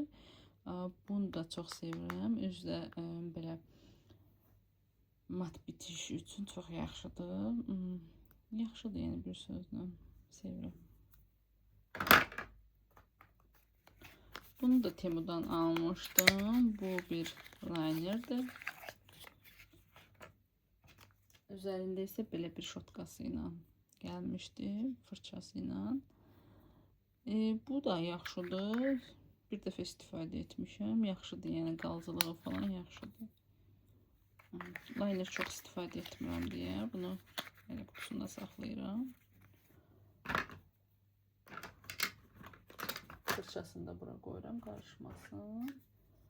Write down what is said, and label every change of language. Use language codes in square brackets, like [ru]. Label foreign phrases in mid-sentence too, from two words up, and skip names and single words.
[az] Bunu da çox sevirəm. Üzdə belə mat bitiş üçün çox yaxşıdır. Yaxşıdır, yəni bir sözlə sevirəm. Bunu da Temu'dan almışdım. Bu bir linerdir. [tr] Üzerinde ise böyle bir şotkasıyla gelmişti, fırçasıyla. [az] Bu da yaxşıdır. Bir dəfə istifadə etmişəm. Yaxşıdır, yəni qalcılığı falan yaxşıdır. Liner çox istifadə etmirəm deyə bunu belə qutusunda saxlayıram. Fırçasını da bura qoyuram, qarışmasın.